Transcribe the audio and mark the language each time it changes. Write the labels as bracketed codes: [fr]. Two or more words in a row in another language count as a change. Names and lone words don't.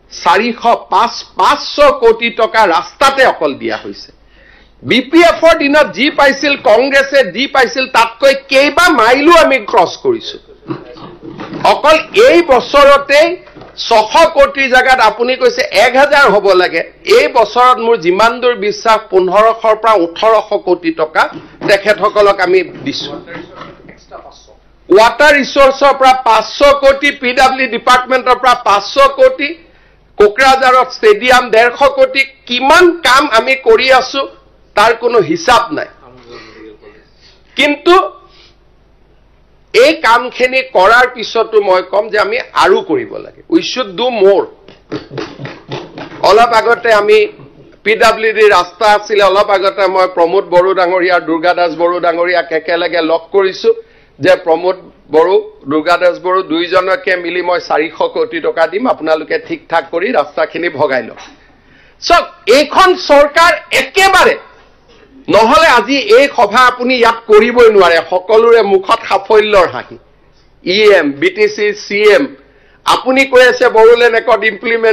[as] 500 কোটি টকা ৰাস্তাতে অকল দিয়া হৈছে বিপিএফৰ দিনত যি পাইছিল কংগ্ৰেছে যি পাইছিল তাতকৈ কেইবা মাইলো আমি ক্ৰছ কৰিছো অকল এই বছৰতে 600 কোটি জাগাত আপুনি কৈছে 1000 হ'ব লাগে এই বছৰত মোৰ যিমান দূৰ বিশ্বাস 1500 পৰা 1800 কোটি টকা তেখেতসকলক আমি দিছো [en] Water resource [as] পৰা 500 কোটি, [en] PW department [as] পৰা 500 কোটি, কোকৰাঝাৰত stadium 150 কোটি, কিমান কাম আমি কৰি আছোঁ, তাৰ কোনো হিচাপ নাই কিন্তু এই কামখিনি কৰাৰ পিছতো মই কম যে আমি আৰু কৰিব লাগে [en] we should do [as] মোৰ অলপ আগতে আমি পিডব্লিউডি ৰাস্তা আছিল অলপ আগতে মই প্ৰমোদ বড়ো ডাঙৰীয়া দুৰ্গা দাস বড়ো ডাঙৰীয়াক একেলগে লগ কৰিছো যে প্ৰমোদ বড়ো দুৰ্গা দাস বড়ো দুইজনকে মিলি মই 400 কোটি টকা দিম আপোনালোকে ঠিক ঠাক কৰি ৰাস্তাখিনি ভগাই লওক সব এইখন চৰকাৰ একেবাৰে নহলে আজি এই সভা আপুনি ইয়াত কৰিবই নোৱাৰে সকলোৰে মুখত সাফল্যৰ হাঁহি ইএম বিটিসি সিএম আপুনি কৈ আছে বড়োলেণ্ড একৰ্ড ইমপ্লিমেন্ট